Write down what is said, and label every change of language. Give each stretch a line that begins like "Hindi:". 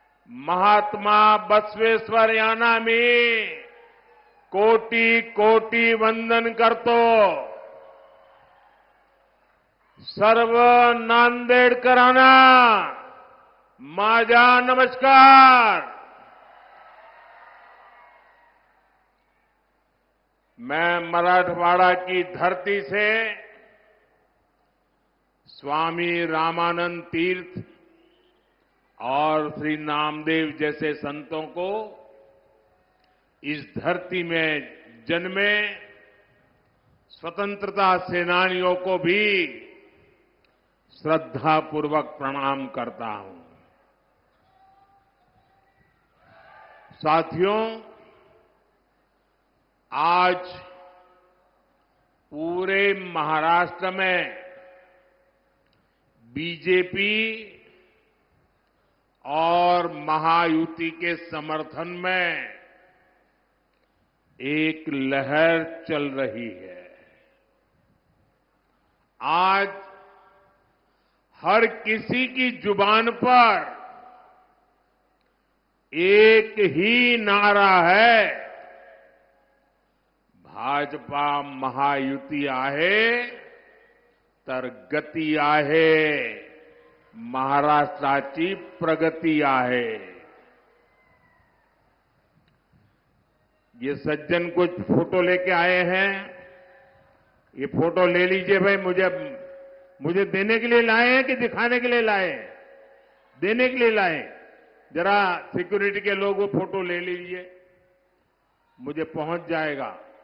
Marathi: महात्मा बसवेश्वर यांना मी कोटी कोटी वंदन करतो. सर्व नांदेडकरांना माझा नमस्कार.
Hindi: मैं मराठवाड़ा की धरती से स्वामी रामानंद तीर्थ और श्री नामदेव जैसे संतों को इस धरती में जन्मे स्वतंत्रता सेनानियों को भी श्रद्धापूर्वक प्रणाम करता हूं. साथियों, आज पूरे महाराष्ट्र में बीजेपी और महायुति के समर्थन में एक लहर चल रही है. आज हर किसी की जुबान पर एक ही नारा है,
Marathi: भाजपा महायुती आहे तर गती आहे, महाराष्ट्राची प्रगती आहे.
Hindi: ये सज्जन कुछ फोटो लेके आए हैं. ये फोटो ले लीजिए भाई. मुझे देने के लिए लाए हैं कि दिखाने के लिए लाए हैं? देने के लिए लाए हैं. जरा सिक्योरिटी के लोग वो फोटो ले लीजिए, मुझे पहुंच जाएगा.